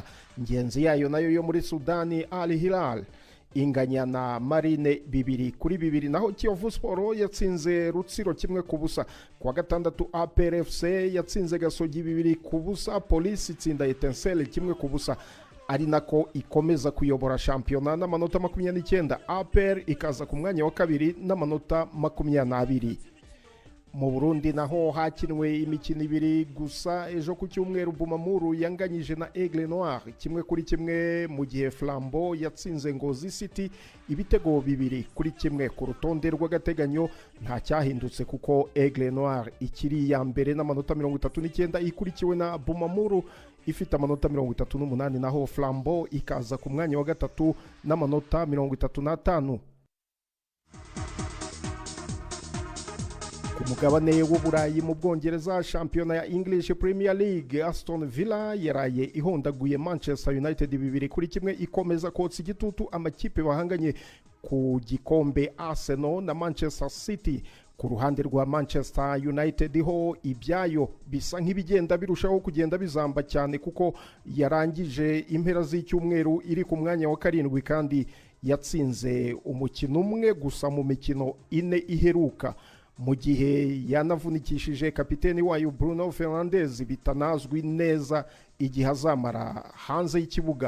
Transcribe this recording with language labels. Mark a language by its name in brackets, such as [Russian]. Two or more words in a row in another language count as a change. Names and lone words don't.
[Kinyarwanda] Ngenzi yayo nayo yo muri Sudani Al Hilal inganya na Marine 2-2, naho Kiyovu Sport yatsinze Rutsiro 1-0. Kwa gatandatu APR FC yatsinze Gasogi 2-0. Police itsinda Etincelle 1-0, ari nako ikomeza kuyobora shampiyona n'amanota 29. APR ikaza ku mwanya wa kabiri n'amanota 20. Mu Burundi naho hakinwe imikino 2 gusa. Ejo ku cyumweru Bumamuru yanganyije na Aigle Noir 1-1, mu gihe Flambeau yatsinze Ngozi City ibitego 2-1. Ku rutonde rw'agateganyo nta cyahindutse kuko Aigle Noir ikiri ya mbere n'amanota 39, ikurikiwe na Bumamuru ifite amanota 38, naho Flambeau ikaza ku mwanya wa gatatu n'amanota 35. Ku mugabane w'Uburayi mu Bwongereza, shampiyona ya English Premier League, Aston Villa yaraye ihondaguye Manchester United 2-1, ikomeza kotsa igitutu amakipe bahanganye ku gikombe Arsenal na Manchester City. Ku ruhande rwa Manchester United ho ibyayo bisa nk'ibigenda birushaho kugenda bizamba cyane kuko yarangije impera z'icyumweru iri ku mwanya wa 7 kandi yatsinze umukino umwe gusa mu mikino 4 iheruka, mu gihe yanavunikishije kapiteni wayo Bruno Fernandes bitanazwi neza igihe azamara hanze y'ikibuga.